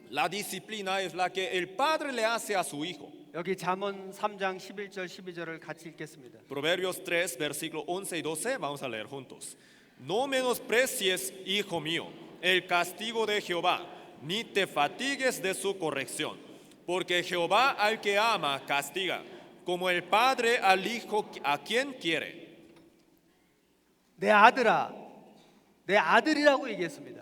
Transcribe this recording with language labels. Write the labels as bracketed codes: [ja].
[es] La disciplina es la que el padre le hace a su hijo. [ko] 여기 잠언 3장 11절 12절을 같이 읽겠습니다. [es] Proverbios 3, versículo 11 y 12, vamos a leer juntos. No menosprecies, hijo mío, el castigo de Jehová, ni te fatigues de su corrección, porque Jehová al que ama castiga, como el padre al hijo a quien quiere. [ko] 내 아들아, 내 아들이라고 얘기했습니다.